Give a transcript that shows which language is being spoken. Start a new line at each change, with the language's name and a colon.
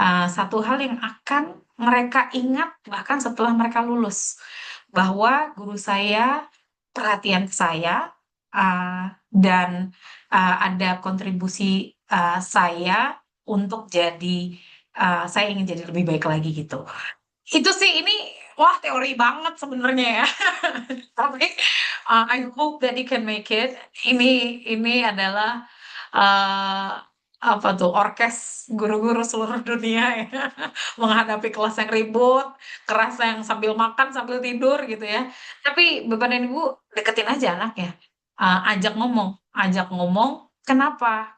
Indonesian: Satu hal yang akan mereka ingat bahkan setelah mereka lulus, bahwa guru saya perhatian ke saya, dan ada kontribusi saya untuk saya ingin jadi lebih baik lagi gitu. Itu sih ini wah teori banget sebenarnya ya. Tapi
English: I hope that you can make it.
Indonesian: Ini adalah uh, apa tuh orkes guru-guru seluruh dunia ya. Menghadapi kelas yang ribut, keras yang sambil makan sambil tidur gitu ya. Tapi Bapak dan Ibu deketin aja anaknya. Ajak ngomong, kenapa?